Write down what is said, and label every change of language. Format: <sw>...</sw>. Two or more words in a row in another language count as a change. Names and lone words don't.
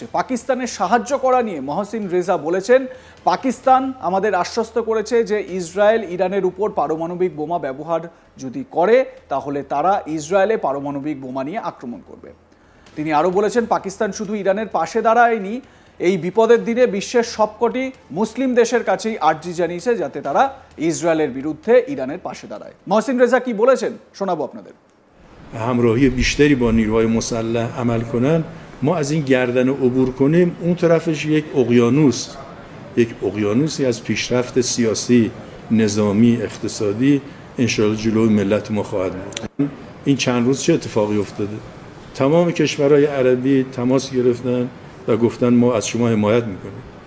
<bn>পাকিস্তানের সাহায্য করা নিয়ে মহসিন রেজা বলেছেন, পাকিস্তান আমাদের আশ্বস্ত করেছে যে ইসরায়েল ইরানের উপর পারমাণবিক বোমা ব্যবহার যদি করে তাহলে তারা ইসরায়েলে পারমাণবিক বোমা নিয়ে আক্রমণ করবে। তিনি আরও বলেছেন, পাকিস্তান শুধু ইরানের পাশে দাঁড়ায়নি, এই বিপদের দিনে বিশ্বের সবকটি মুসলিম দেশের কাছেই আর্জি জানিয়েছে যাতে তারা ইসরায়েলের বিরুদ্ধে ইরানের পাশে দাঁড়ায়। মহসিন রেজা কি বলেছেন শোনাবো আপনাদের।</bn> <fa>همراهی بیشتری با نیروهای مسلح عمل کنن، ما از این گردن عبور کنیم اون طرفش یک اقیانوسی از پیشرفت سیاسی، نظامی، اقتصادی انشاءالله جلوی ملت ما خواهد بود. این چند روز چه اتفاقی افتاده؟ تمام کشورهای عربی تماس گرفتن و گفتن ما از شما حمایت میکنیم.</fa>